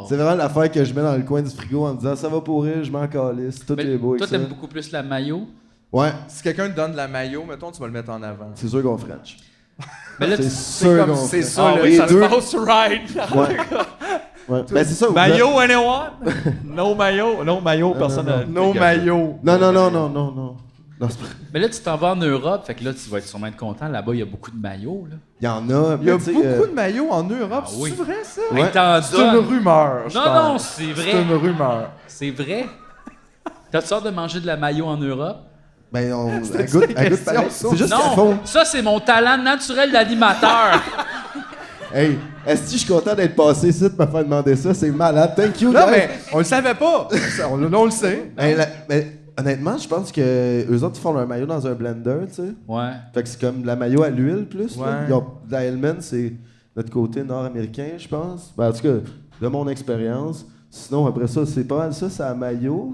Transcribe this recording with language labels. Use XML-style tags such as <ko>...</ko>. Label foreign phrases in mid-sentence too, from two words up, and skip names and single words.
<fr>C'est vraiment l'affaire que je mets dans le coin du frigo en me disant ça va pourrir, je m'en calisse, tout Mais est beau. toi, avec ça. t'aimes beaucoup plus la mayo. Ouais, Si quelqu'un te donne de la mayo, mettons, tu vas le mettre en avant. c'est sûr qu'on French. Mais là, C'est tu- sûr qu'on c'est French. ça, Ah le- oui, les ça deux. se passe right. Ouais. Ouais. Ben, c'est ça. vous</fr> <en>Mayo, anyone? No mayo? No mayo,</en> <fr>personne n'a...</fr> <en>No mayo.</en> <fr>Non, non, non, non, non, non. Non, c'est pas- mais là, tu t'en vas en Europe, fait que là, tu vas sûrement être content. Là-bas, il y a beaucoup de maillots, là. Il y en a. Il y a mais tu sais, beaucoup de maillots en Europe, Ah oui. c'est vrai ça? Ouais. Hey, t'en C'est une donnes. rumeur, je Non, pense. non, c'est C'est vrai. une rumeur. C'est vrai. T'as sorte de manger de la mayo en Europe? Ben, on. C'était Elle goûte, ça, la elle goûte question, pareil. ça. C'est juste qu'à Non, fond. ça, c'est mon talent naturel d'animateur. Hey, est-ce que je suis content d'être passé ici de me faire demander ça? C'est malade.</fr> <en>Thank you,</en> <fr>Non,</fr> <en>guys.</en> <fr>mais on le savait pas. On le sait. Hey, mais honnêtement, je pense que eux autres, ils font leur maillot dans un blender, tu sais. Ouais. Fait que c'est comme de la maillot à l'huile, plus. Là. Ouais. Ils ont- la Hellman, c'est notre côté nord-américain, je pense. Ben, en tout cas, de mon expérience. Sinon, après ça, c'est pas mal ça, c'est la maillot.</fr>